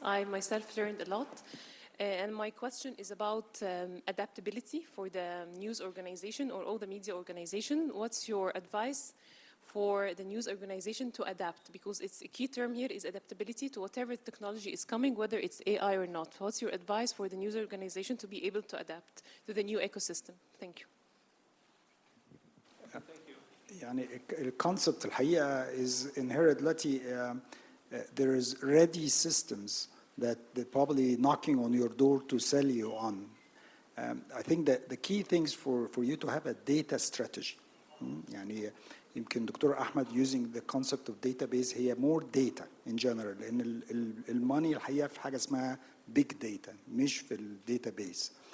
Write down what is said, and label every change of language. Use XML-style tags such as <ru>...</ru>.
<en>I myself learned a lot. And my question is about adaptability for the news organization or all the media organization. What's your advice for the news organization to adapt? Because it's a key term here is adaptability to whatever technology is coming, whether it's AI or not. What's your advice for the news organization to be able to adapt to the new ecosystem? Thank you.</en> <ar>يعني الكونسبت الحقيقة</ar> <en>is inherent.</en> <ar>دلوقتي</ar> <en>there is ready systems that they're probably knocking on your door to sell you on. I think that the key things for you to have a data strategy.</en> <ar>يعني يمكن دكتور أحمد</ar> <en>using the concept of database</en> <ar>هي</ar> <en>more data in general،</en> <ar>لأن الماني الحقيقة في حاجة اسمها big data مش في الداتابيز.</ar>